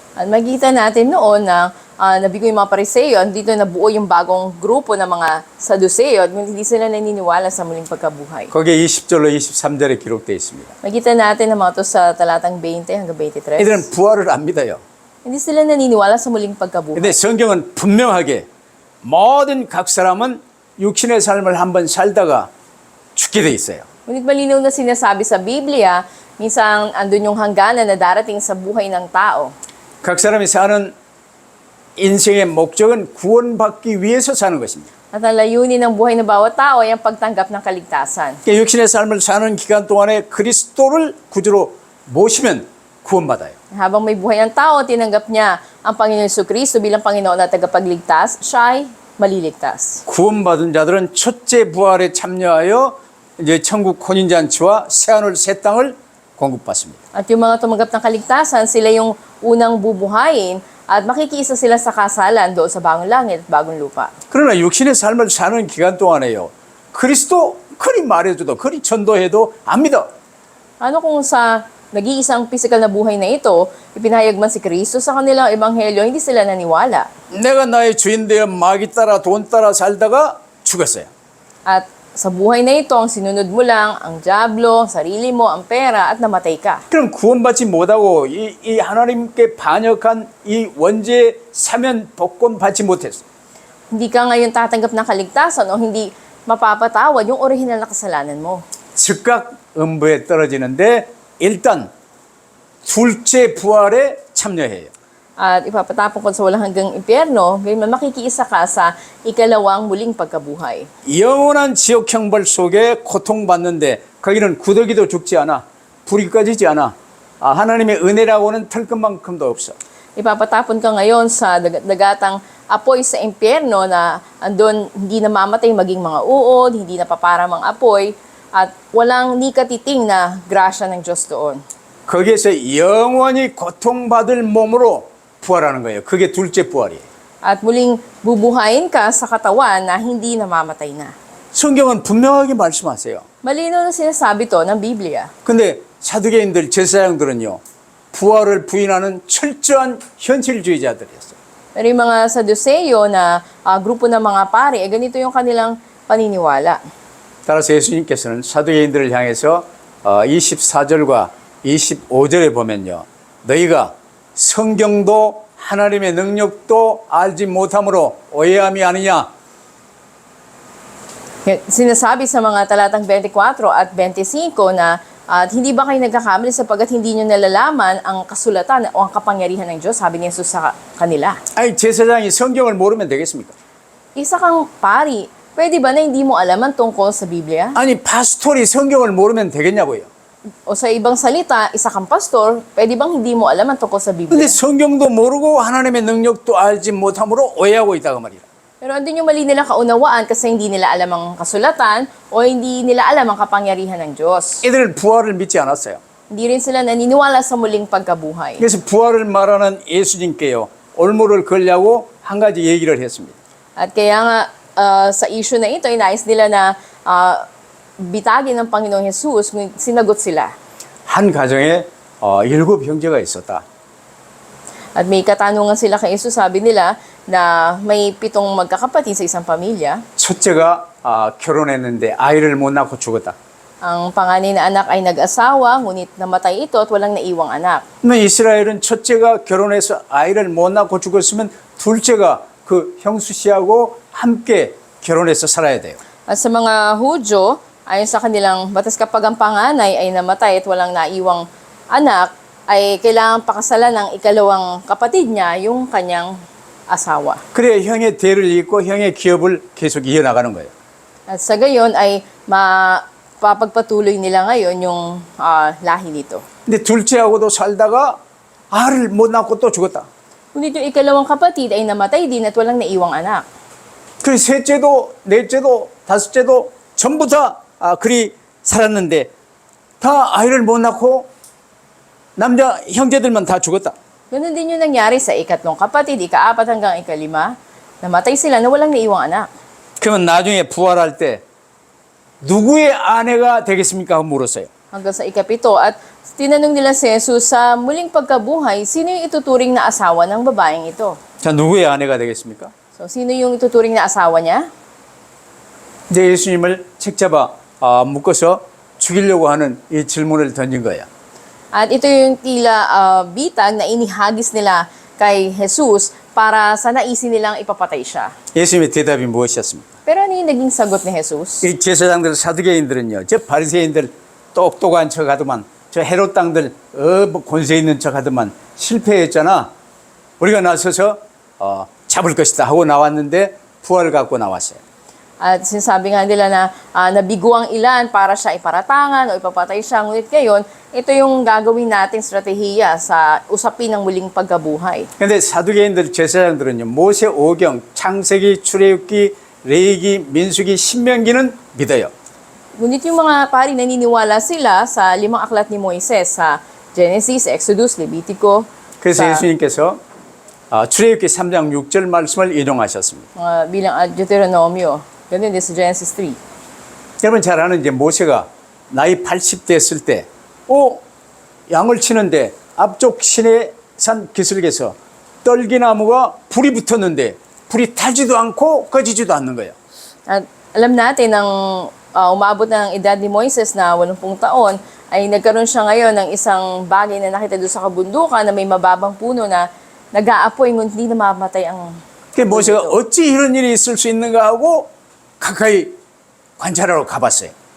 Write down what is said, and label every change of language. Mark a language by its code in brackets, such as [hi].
[tl] At makikita natin noon na nabigo yung mga pariseo, dito nabuo yung bagong grupo ng mga saduseo at hindi sila naniniwala sa muling pagkabuhay. [ko] 거기에 20절로 23절에 기록되어 있습니다. [tl] Makita natin ang mga to sa talatang 20 hanggang 23. [ko] 이들은 부활을 안 믿어요. [tl] Hindi sila naniniwala sa muling pagkabuhay. [ko] 근데 성경은 분명하게 모든 각 사람은 육신의 삶을 한번 살다가 죽게 돼 있어요. [tl] Ngunit malinaw na sinasabi sa Biblia, minsan andun yung hangganan na darating sa buhay ng tao. [ko] 각 사람이 사는 인생의 목적은 구원받기 위해서 사는 것입니다. [tl] At ang layunin ng buhay ng bawat tao ay ang pagtanggap ng kaligtasan. [ko] 그러니까 육신의 삶을 사는 기간 동안에 그리스도를 구주로 모시면 구원받아요. [tl] Habang may buhay ang tao, tinanggap niya ang Panginoon Jesucristo bilang Panginoon at tagapagligtas, siya ay maliligtas. [ko] 구원받은 자들은 첫째 부활에 참여하여 이제 천국 혼인잔치와 새하늘 새 땅을 공급받습니다. [tl] At yung mga tumanggap ng kaligtasan, sila yung unang bubuhayin at makikiisa sila sa kasalan doon sa bagong langit at bagong lupa. [ko] 그러나 육신의 삶을 사는 기간 동안에요. 그리스도 그리 말해줘도 그리 전도해도 안 믿어. [tl] Ano kung sa nag-iisang physical na buhay na ito, ipinahayag man si Kristo sa kanilang ebanghelyo, hindi sila naniwala. [ko] 내가 나의 주인 되어 마귀 따라 돈 따라 살다가 죽었어요. [tl] At sa buhay na ito, ang sinunod mo lang, ang diablo, sarili mo, ang pera, at namatay ka. [ko] 그럼 구원받지 못하고 이 하나님께 반역한 이 원죄 사면 복권 받지 못했어. [tl] Hindi ka ngayon tatanggap ng kaligtasan o hindi mapapatawad yung original na kasalanan mo. [ko] 즉각 음부에 떨어지는데 일단 둘째 부활에 참여해요. [tl] At ipapatapon ko sa walang hanggang impyerno, ngayon makikiisa ka sa ikalawang muling pagkabuhay. [ko] 영원한 지옥 형벌 속에 고통받는데 거기는 구더기도 죽지 않아. 불이 꺼지지 않아. 하나님의 은혜라고는 털끝만큼도 없어. [tl] Ipapatapon ka ngayon sa dagatang apoy sa impyerno na andun hindi namamatay maging mga uod, hindi napaparamang apoy, at walang nikatiting na grasya ng Diyos doon. [ko] 거기에서 영원히 고통받을 몸으로 부활하는 거예요. 그게 둘째 부활이에요. [tl] At muling bubuhayin ka sa katawan na hindi namamatay na. [ko] 성경은 분명하게 말씀하세요. [tl] Malinaw na sinasabi to ng Biblia. [ko] 근데 사두개인들, 제사장들은요, 부활을 부인하는 철저한 현실주의자들이었어요. [tl] Pero yung mga Saduceo na grupo ng mga pari, ganito yung kanilang paniniwala. [ko] 따라서 예수님께서는 사두개인들을 향해서 24절과 25절에 보면요, 너희가 성경도 하나님의 능력도 알지 못함으로 오해함이 아니냐. [tl] Sinasabi sa mga talatang 24 at 25 na at hindi ba kayo nagkakamali sapagkat hindi nyo nalalaman ang kasulatan o ang kapangyarihan ng Diyos, sabi ni Jesus sa kanila. [ko] 아니, 제사장이 성경을 모르면 되겠습니까? [tl] Isa kang pari, pwede ba na hindi mo alam ang tungkol sa Biblia? [ko] 아니, 파스토리 성경을 모르면 되겠냐고요. [tl] O sa ibang salita, isa kang pastor, pwede bang hindi mo alam ang tungkol sa Biblia? [ko] 근데 성경도 모르고 하나님의 능력도 알지 못함으로 오해하고 있다고 말이라. [tl] Pero andun yung mali nila kaunawaan kasi hindi nila alam ang kasulatan o hindi nila alam ang kapangyarihan ng Diyos. [ko] 이들은 부활을 믿지 않았어요. [tl] Hindi rin sila naniniwala sa muling pagkabuhay. [ko] 그래서 부활을 말하는 예수님께요, 올무를 걸려고 한 가지 얘기를 했습니다. [tl] At kaya nga sa issue na ito, inais nila na bitagin ng Panginoong Jesus, ngunit sinagot sila. [ko] 한 가정에 7 형제가 있었다. [tl] At may katanungan sila kay Jesus, sabi nila na may 7 magkakapatid sa isang pamilya. [ko] 첫째가 결혼했는데 아이를 못 낳고 죽었다. [tl] Ang panganay na anak ay nag-asawa, ngunit namatay ito at walang naiwang anak. [ko] 그러면 이스라엘은 첫째가 결혼해서 아이를 못 낳고 죽었으면 둘째가 그 형수 씨하고 함께 결혼해서 살아야 돼요. [tl] At sa mga Hudyo, ayon sa kanilang batas, kapag ang panganay ay namatay at walang naiwang anak, ay kailangan pakasalan ng ikalawang kapatid niya, yung kanyang asawa. [ko] 그래야 형의 대를 잇고 형의 기업을 계속 이어나가는 거예요. [tl] At sa gayon ay mapapagpatuloy nila ngayon yung lahi nito. [ko] 근데 둘째하고도 살다가 아를 못 낳고 또 죽었다. [tl] Ngunit yung ikalawang kapatid ay namatay din at walang naiwang anak. [ko] 그 셋째도 넷째도 다섯째도 전부 다 그리 살았는데 다 아이를 못 낳고 남자 형제들만 다 죽었다. [tl] Ganun din yung nangyari sa ikatlong kapatid, ika-4 hanggang ika-5. Namatay sila na walang naiwang anak. [ko] 그러면 나중에 부활할 때 누구의 아내가 되겠습니까? 하고 물었어요. [tl] Hanggang sa ika-7. At tinanong nila si Jesus, sa muling pagkabuhay, sino yung ituturing na asawa ng babaeng ito? [ko] 자, 누구의 아내가 되겠습니까? [tl] So, sino yung ituturing na asawa niya? [ko] 이제 예수님을 책잡아 묶어서 죽이려고 하는 이 질문을 던진 거예요. [tl] At ito yung tila bitag na inihagis nila kay Jesus para sa naisin nilang ipapatay siya. [ko] 예수님의 대답이 무엇이었습니까? [tl] Pero ano yung naging sagot ni Jesus? [ko] 이 제사장들, 사두개인들은요, 저 바리새인들 똑똑한 척 하더만, 저 헤롯 땅들 뭐 권세 있는 척 하더만 실패했잖아. 우리가 나서서 잡을 것이다 하고 나왔는데 부활을 갖고 나왔어요. [tl] At sinasabi nga nila na nabigo ang ilan para siya iparatangan o ipapatay siya. Ngunit ngayon, ito yung gagawin nating strategiya sa usapin ng muling pagkabuhay. [ko] 근데 사두개인들, 제사장들은요, 모세 오경, 창세기, 출애굽기, 레위기, 민수기, 신명기는 믿어요. [tl] Ngunit yung mga pari naniniwala sila sa 5 aklat ni Moises sa Genesis, Exodus, Levitico. [ko] 그래서 [tl] sa [ko] 예수님께서 출애굽기 3장 6절 말씀을 인용하셨습니다. [tl] bilang Deuteronomio. Ganun din sa Genesis 3. [ko] 여러분 잘 아는 이제 모세가 나이 80 됐을 때, 양을 치는데 앞쪽 시내산 기슭에서 떨기나무가 불이 붙었는데 불이 타지도 않고 꺼지지도 않는 거예요. [tl] At alam natin nang umabot ng edad ni Moises na 80 taon, ay nagkaroon siya ngayon ng isang bagay na nakita doon sa kabundukan na may mababang puno na nag-aapoy ngunit hindi namamatay ang [ko] 그 모세가 어찌 이런 일이 있을 수 있는가 하고 가까이 관찰하러 가봤어요.